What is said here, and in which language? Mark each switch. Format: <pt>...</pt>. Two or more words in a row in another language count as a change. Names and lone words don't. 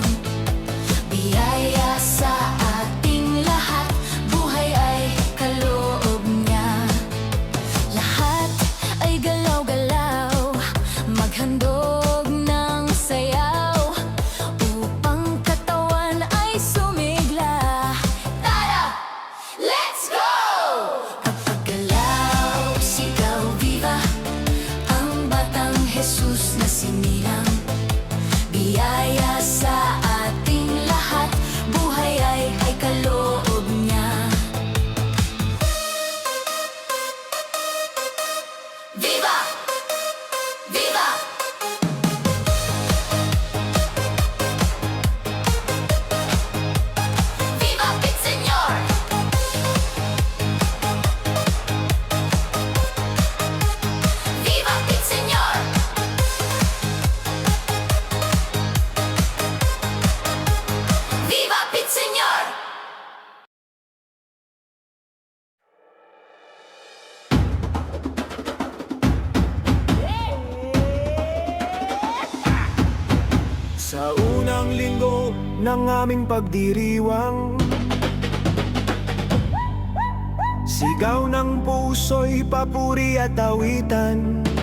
<tl>Biyaya sa ating lahat, buhay ay kaloob niya. Lahat ay galaw-galaw, maghandog ng sayaw, upang katawan ay sumigla. Tara!</tl> <en>Let's go!</en> <tl>Pagpagalaw, sigaw, viva ang batang Jesus na sinilang. Biyaya sa ating lahat, buhay ay kaloob niya.</tl> <es>Viva! Viva! Viva Pit Señor! Viva Pit Señor! Viva Pit Señor!</es> <tl>Sa unang linggo ng aming pagdiriwang, sigaw ng puso'y papuri at awitan.</tl>